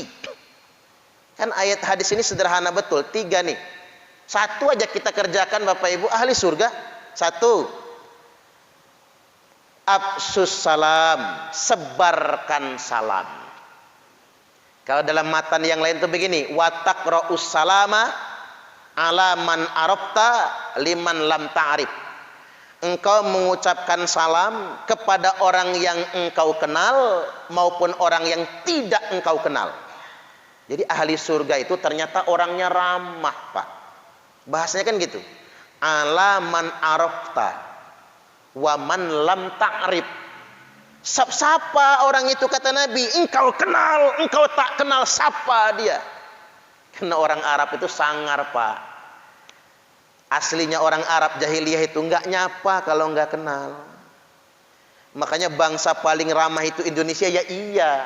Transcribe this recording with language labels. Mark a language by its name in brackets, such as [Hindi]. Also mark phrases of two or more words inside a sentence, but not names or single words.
[Indonesian] Kan ayat hadis ini sederhana betul. 3 nih. Satu aja kita kerjakan Bapak Ibu, ahli surga. Satu, [Arabic] أفشوا السلام, [Indonesian] sebarkan salam. Kalau dalam matan yang lain itu begini, [Arabic] وتقرأ السلام على من عرفت لمن لم تعرف. [Indonesian] Engkau mengucapkan salam kepada orang yang engkau kenal maupun orang yang tidak engkau kenal. Jadi ahli surga itu ternyata orangnya ramah, Pak. Bahasanya kan gitu. [Arabic] على من عرفت ومن لم تعرف. [Indonesian] Sapa orang itu, kata Nabi, engkau kenal, engkau tak kenal, sapa dia. Karena orang Arab itu sangar, Pak. Aslinya orang Arab jahiliyah itu enggak nyapa kalau enggak kenal. Makanya bangsa paling ramah itu Indonesia, ya iya.